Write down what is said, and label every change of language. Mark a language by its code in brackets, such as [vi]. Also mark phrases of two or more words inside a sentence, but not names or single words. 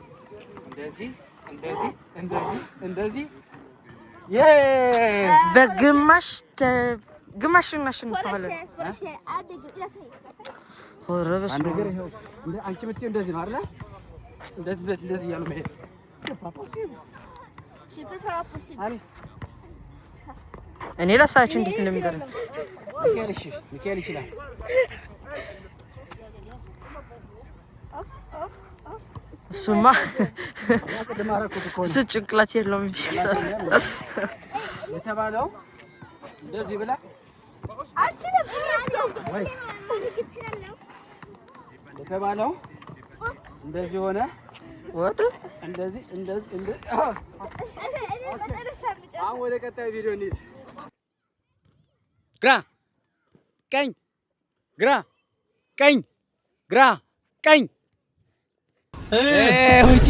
[am] በግማሽ እናሸንፋለን። ኧረ በስመ አብ አንቺ የምትይው እንደዚህ ነው አይደል? እንደዚህ እያሉ መሄድ [fr] Je peux faire impossible. Allez. [am] እኔ ላሳያችሁ እንዴት እንደሚደረግ ሚካኤል ይችላል። እሱማ እሱ ጭንቅላት የለውም የተባለው እንደዚህ ብላ የተባለው እንደዚህ ሆነ። እንደዚህ አሁን ወደ ቀጣዩ ቪዲዮ እንሂድ። ግራ ቀኝ፣ ግራ ቀኝ፣ ግራ ቀኝ። ውጪ